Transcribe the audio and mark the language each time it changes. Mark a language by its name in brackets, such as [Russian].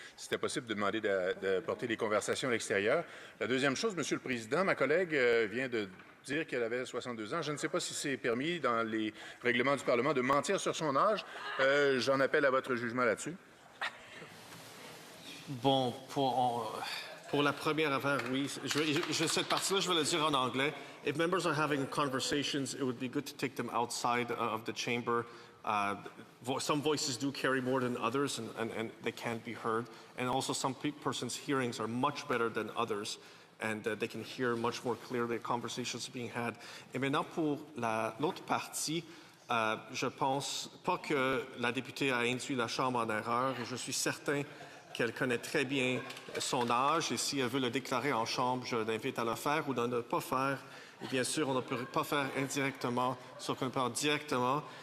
[French] Si c'était possible de demander de porter les conversations à l'extérieur. La deuxième chose, Monsieur le Président, ma collègue vient de dire qu'elle avait 62 ans. Je ne sais pas si c'est permis dans les règlements du Parlement de mentir sur son âge. J'en appelle à votre jugement là-dessus. Bon, pour la première affaire, oui. Cette partie-là, je vais le dire en anglais. [English] If members are having conversations, it would be good to take them outside of the chamber. Some voices do carry more than others, and they can't be heard. And also, some persons' hearings are much better than others, and they can hear much more clearly the conversations being had. [French] Et maintenant, pour l'autre partie, je pense pas que la députée a induit la Chambre en erreur, et je suis certain qu'elle connaît très bien son âge, et si elle veut le déclarer en Chambre, je l'invite à le faire ou de ne pas faire. Et bien sûr, on ne peut pas faire indirectement, sauf qu'on peut faire directement.